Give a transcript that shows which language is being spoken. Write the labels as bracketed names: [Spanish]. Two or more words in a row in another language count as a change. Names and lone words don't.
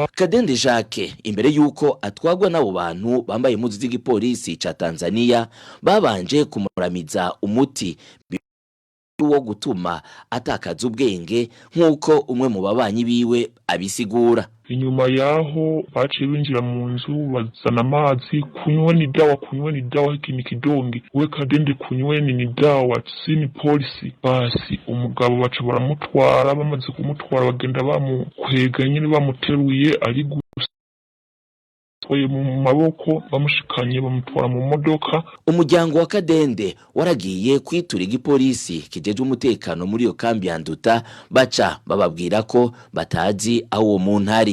[Rundi] Kadende Jacques imbere yuko atwagwa n'abo bantu bambaye impuzu z'igipolisi ca Tanzania babanje kumuramiza umuti wo gutuma atakaza ubwenge nkuko umwe mu babanyi biwe abisigura. Inyuma yaho baciye binjira mu nzu bazana amazi, [Swahili] kunyweni dawa hiki ni kidongi, we Kadende kunyweni ni dawa sini polisi. [Rundi] Basi umugabo baca baramutwara, bamaze kumutwara bagenda bamukwega nyine bamuteruye ari mu maboko bamushikanye bamutwara mu modoka. Umuryango wa Kadende waragiye kwitura igipolisi kijeje umutekano muri yo kambi ya Nduta, baca bababwira ko batazi aho uwo muntu ari.